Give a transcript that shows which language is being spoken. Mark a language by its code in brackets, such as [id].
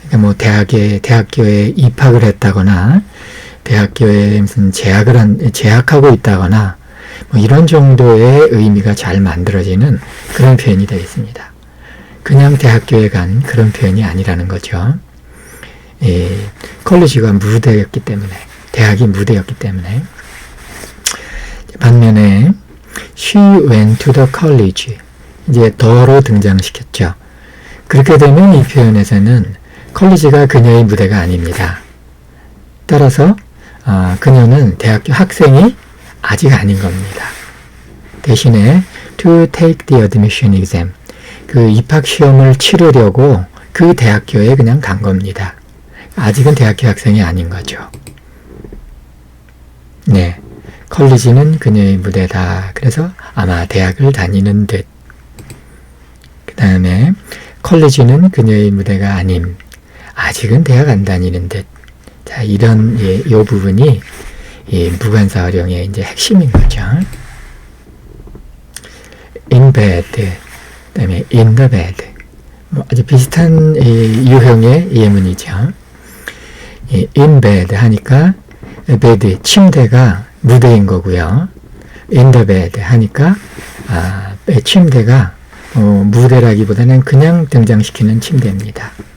[ko] 그러니까 대학교에 입학을 했다거나 대학교에 무슨 재학하고 있다거나 이런 정도의 의미가 잘 만들어지는 그런 표현이 되겠습니다. 그냥 대학교에 간 그런 표현이 아니라는 거죠. 컬리지가 무대였기 때문에, 대학이 무대였기 때문에. 반면에 [en] she went to the college. [ko] 이제 더로 등장시켰죠. 그렇게 되면 이 표현에서는 컬리지가 그녀의 무대가 아닙니다. 따라서 그녀는 대학교 학생이 아직 아닌 겁니다. 대신에 [en] to take the admission exam. [ko] 그 입학 시험을 치르려고 그 대학교에 그냥 간 겁니다. 아직은 대학교 학생이 아닌 거죠. 네. 컬리지는 그녀의 무대다. 그래서 아마 대학을 다니는 듯. 그 다음에 컬리지는 그녀의 무대가 아님. 아직은 대학 안 다니는 듯. 자, 이런 요 부분이 무관사 활용의 이제 핵심인 거죠. [en] in bed, [ko] 그다음에 [en] in the bed. [ko] 아주 비슷한 유형의 예문이죠. in bed 하니까 bed, 침대가 무대인 거고요. in the bed 하니까 침대가 무대라기보다는 그냥 등장시키는 침대입니다.